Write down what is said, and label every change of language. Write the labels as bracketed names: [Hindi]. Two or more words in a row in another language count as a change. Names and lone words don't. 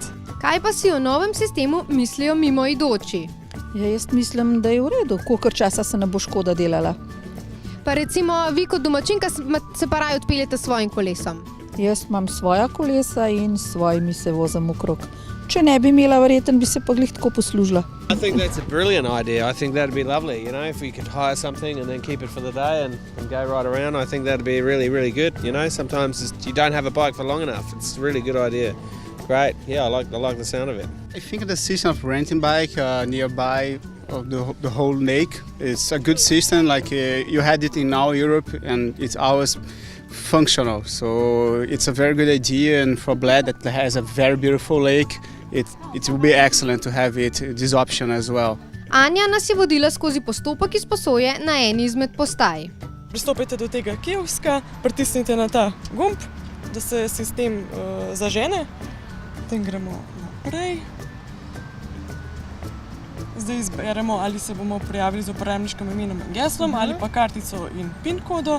[Slovenian] Kaj pa si o novem sistemu mislijo mimoidoči? Ja, jaz mislim, da je v redu, kolikor časa se ne bo škoda delala. Pa recimo vi kot domačinka se pa raje odpeljete s svojim kolesom. Jaz imam svoja kolesa in s svojimi se vozim okrog. Če ne bi imela, verjetno bi se pa glih tako poslužila. [English] I think that's a brilliant idea. I think that'd be lovely, you know, if we could hire something and then keep it for the day and go right around. I think that'd be really, really good, you know. Sometimes you don't have a bike for long enough. It's a really good idea. Great. Yeah, I like the sound of it. I think the system of renting bike nearby of the whole lake is a good system. Like you had it in all Europe and it's always functional. So it's a very good idea, and for Bled that has a very beautiful lake, it will be excellent to have this option as well. [Slovenian] Anja nas je vodila skozi postopek izposoje na eni izmed postaj. Pristopite do tega kioska, pritisnite na ta gumb, da se sistem zažene. Potem gremo naprej. Zdaj izberemo, ali se bomo prijavili z uporabniškim imenom in geslom, ali pa kartico in PIN kodo.